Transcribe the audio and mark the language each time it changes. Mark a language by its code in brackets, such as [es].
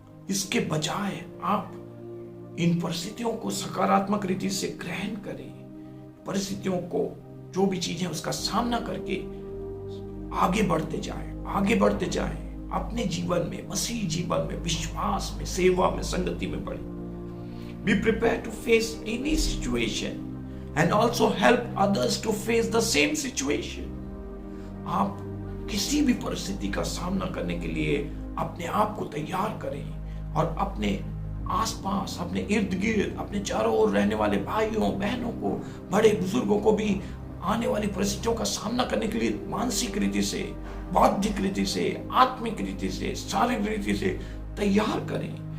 [hi] इसके बजाय आप इन परिस्थितियों को सकारात्मक रीति से ग्रहण करें। परिस्थितियों को, जो भी चीजें, उसका सामना करके आगे बढ़ते जाएं, अपने जीवन में, मसीह जीवन में, विश्वास में, सेवा में, संगति में बढ़े। [en] Be prepared to face any situation and also help others to face the same situation. [hi] आप किसी भी परिस्थिति का सामना करने के लिए अपने आप को तैयार करें और अपने आसपास, अपने इर्द गिर्द, अपने चारों ओर रहने वाले भाइयों बहनों को, बड़े बुजुर्गों को भी आने वाली परिस्थितियों का सामना करने के लिए मानसिक रीति से, बौद्धिक रीति से, आत्मिक रीति से, शारीरिक रीति से तैयार करें।